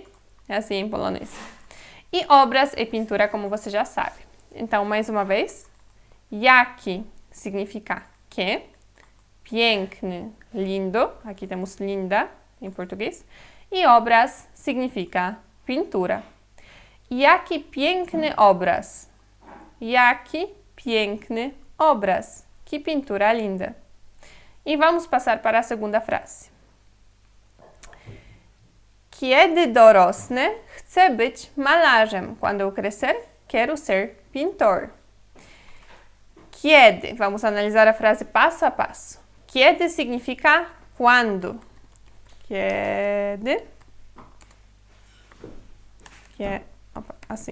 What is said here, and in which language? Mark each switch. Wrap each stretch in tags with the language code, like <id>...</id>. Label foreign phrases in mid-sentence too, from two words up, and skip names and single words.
<pt>É assim em polonês. E obraz é pintura, como você já sabe. Então, mais uma vez, jaki significa que, piękny, lindo, aqui temos linda em português, e obraz significa pintura.</pt> <pl>Jaki piękny obraz. Jaki piękny obraz.</pl> <pt>Que pintura linda. E vamos passar para a segunda frase.</pt> <pl>Kiedy dorosnę, chcę być malarzem.</pl> <pt>Quando eu crescer, quero ser pintor.</pt> <pl>Kiedy.</pl> <pt>Vamos analisar a frase passo a passo. Kiedy significa quando. Kiedy. Assim.</pt>